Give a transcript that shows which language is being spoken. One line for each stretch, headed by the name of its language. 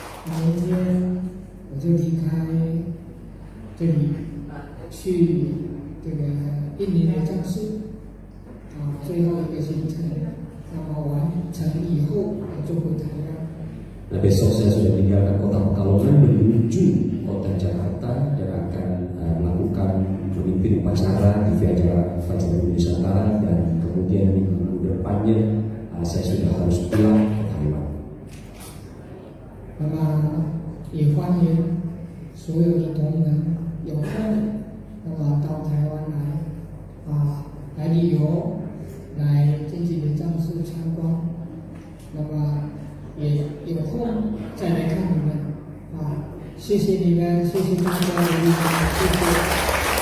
Chinese: 明天我就离开这里，去这个印尼的藏寺最后一个行程。那么完成以后，我就回台湾。
Indonesian: Nah, besok saya sudah meninggalkan kota Pekalongan menuju kota Jakarta dan akan melakukan memimpin upacara di Vihara Fajar Bumi Nusantara, dan kemudian minggu depannya saya sudah harus pulang ke Taiwan.
Chinese: 那么也欢迎所有的同仁有空，那么到台湾来来旅游，来这几个藏寺参观，那么也有空再来看你们谢谢你们，谢谢大家的力量，谢谢。